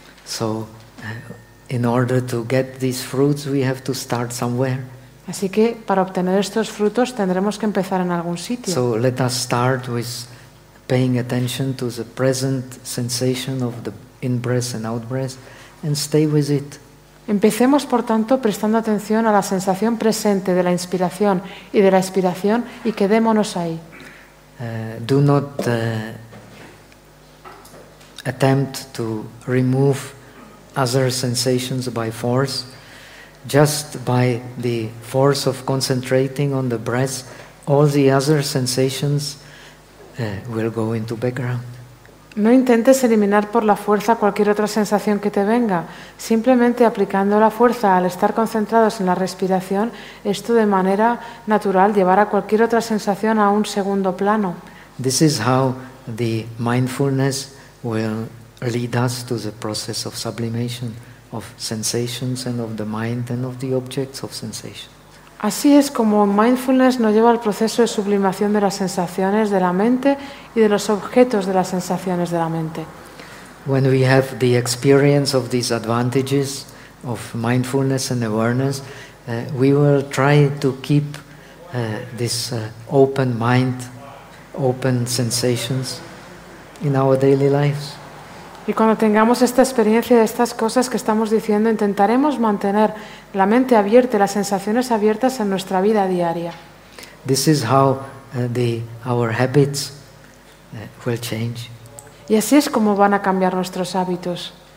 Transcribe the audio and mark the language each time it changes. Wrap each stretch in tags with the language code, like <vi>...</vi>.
<en>So, in order to get these fruits, we have to start somewhere.</en> <es>Así que para obtener estos frutos tendremos que empezar en algún sitio.</es> <en>So let us start with paying attention to the present sensation of the in-breath and out-breath and stay with it.</en> <es>Empecemos, por tanto, prestando atención a la sensación presente de la inspiración y de la expiración, y quedémonos ahí.</es> <en>Do not attempt to remove other sensations by force, just by the force of concentrating on the breath, all the other sensations will go into background.</en> <es>No intentes eliminar por la fuerza cualquier otra sensación que te venga. Simplemente aplicando la fuerza al estar concentrados en la respiración, esto de manera natural llevará cualquier otra sensación a un segundo plano.</es> <en>This is how the mindfulness will lead us to the process of sublimation of sensations and of the mind and of the objects of sensation.</en> <es>Así es como mindfulness nos lleva al proceso de sublimación de las sensaciones de la mente y de los objetos de las sensaciones de la mente.</es> <en>When we have the experience of these advantages of mindfulness and awareness, we will try to keep this open mind, open sensations in our daily lives.</en> <es>Y cuando tengamos esta experiencia de estas cosas que estamos diciendo, intentaremos mantener la mente abierta, las sensaciones abiertas en nuestra vida diaria.</es> <en>This is how our habits will change.</en> <es>Y así es como van a cambiar nuestros hábitos.</es>